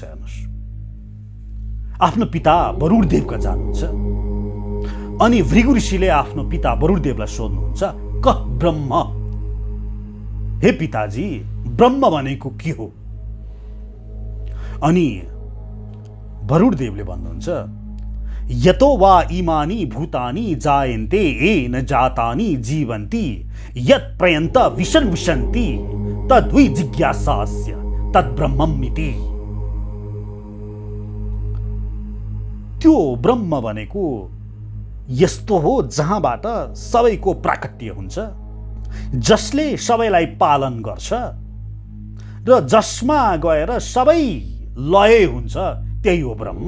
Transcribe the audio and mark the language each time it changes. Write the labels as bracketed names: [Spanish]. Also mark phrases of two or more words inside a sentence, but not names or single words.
[Nepali] हेर्नुहोस्, आफ्नो पिता वरुणदेव कहाँ जानुहुन्छ। अनि भृगु ऋषिले आफ्नो पिता वरुणदेवलाई सोध्नुहुन्छ, [Sanskrit] क ब्रह्म, [Nepali] हे पिताजी ब्रह्म भनेको के हो? अनि वरुणदेवले भन्नुहुन्छ, [Sanskrit] यतो वा इमानि भूतानि जायन्ते येन जातानि जीवन्ति यत् प्रयन्त विशन् विशन्ति तद्वै जिज्ञासास्य तद्ब्रह्ममिति। [Nepali] त्यो ब्रह्म भनेको यस्तो हो जहाँबाट सबैको प्राकट्य हुन्छ, जसले सबैलाई पालन गर्छ र जसमा गएर सबै लय हुन्छ, त्यही हो ब्रह्म।